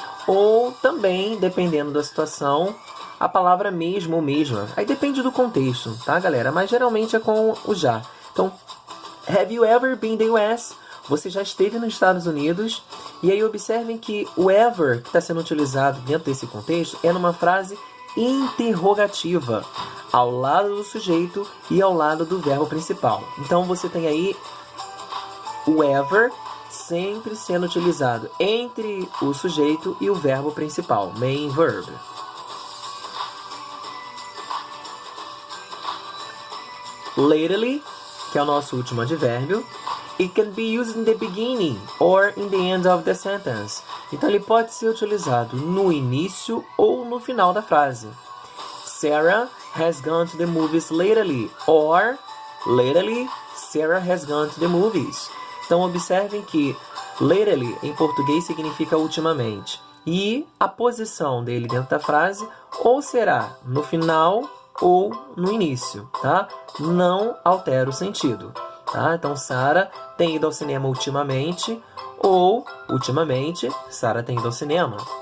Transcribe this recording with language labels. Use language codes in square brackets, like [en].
[pt] Ou também, dependendo da situação, a palavra mesmo ou mesma. Aí depende do contexto, tá, galera? Mas geralmente é com o já. [en] Então, have you ever been to the US? [pt] Você já esteve nos Estados Unidos? E aí observem que o ever que está sendo utilizado dentro desse contexto é numa frase interrogativa, ao lado do sujeito e ao lado do verbo principal. Então você tem aí o ever sempre sendo utilizado entre o sujeito e o verbo principal, main verb. [en] Lately, [pt] que é o nosso último advérbio, [en] it can be used in the beginning or in the end of the sentence. [pt] Então ele pode ser utilizado no início ou no final da frase. [en] Sarah has gone to the movies lately, or lately Sarah has gone to the movies. [pt] Então observem que lately em português significa ultimamente. E a posição dele dentro da frase ou será no final ou no início, tá? Não altera o sentido, tá? Então Sarah tem ido ao cinema ultimamente, ou ultimamente Sarah tem ido ao cinema.